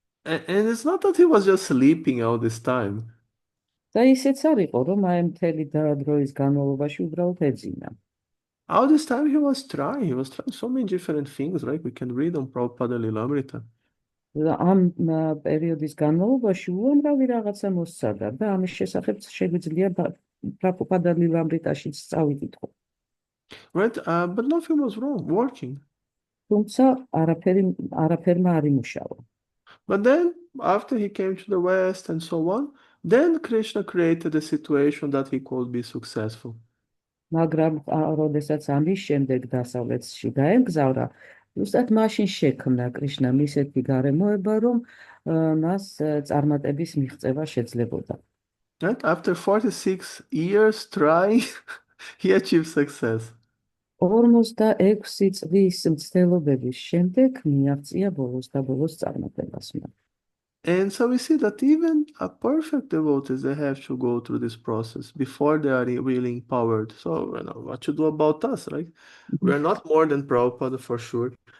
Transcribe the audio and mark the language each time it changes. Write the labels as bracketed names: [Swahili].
[English] And it's not that he was just sleeping all this time. [Georgian] და ისეც არ იყო, რომ აი მთელი დროის განმავლობაში უბრალოდ ეძინა. [English] All this time he was trying so many different things, right? We can read on Prabhupada Lilamrita. [Georgian] ამ პერიოდის განმავლობაში უამრავი რაღაცა მოსცადა და ამის შესახებ შეგვიძლია პრაბჰუპადა ლილამრიტაშიც წავიკითხო. [English] Right? But nothing was wrong, working. [Georgian] თუმცა არაფერმა არ იმუშავა. [English] But then, after he came to the West and so on, then Krishna created a situation that he could be successful. [Georgian] მაგრამ როდესაც ამის შემდეგ დასავლეთში დაემგზავრა, ზუსტად მაშინ შექმნა კრიშნამ ისეთი გარემოება, რომ მას წარმატების მიღწევა შეძლებოდა. [English] Right? After 46 years trying, he achieved success. [Georgian] 46 წლის მცდელობების შემდეგ მიაღწია ბოლოს და ბოლოს წარმატებას. [English] And so we see that even a perfect devotees, they have to go through this process before they are really empowered. So, what to do about us, right? We are not more than Prabhupada for sure.